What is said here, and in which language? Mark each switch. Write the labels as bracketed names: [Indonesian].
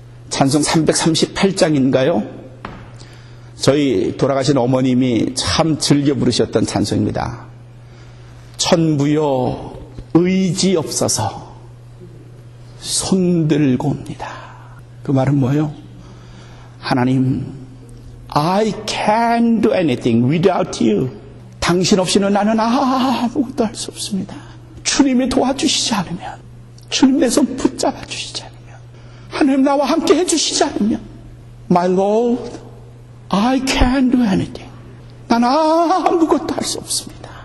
[Korean] 찬송 338장인가요? 저희 돌아가신 어머님이 참 즐겨 부르셨던 찬송입니다. 천부여 의지 없어서 손들고 옵니다. 그 말은 뭐예요? [English] 하나님, I can't do anything without you. [Korean] 당신 없이는 나는 아무것도 할 수 없습니다. 주님이 도와주시지 않으면, 주님 내 손 붙잡아 주시지 않으면, 하나님 나와 함께 해주시지 않으면, [English] My Lord, I can't do anything. [Korean] 난 아무것도 할 수 없습니다.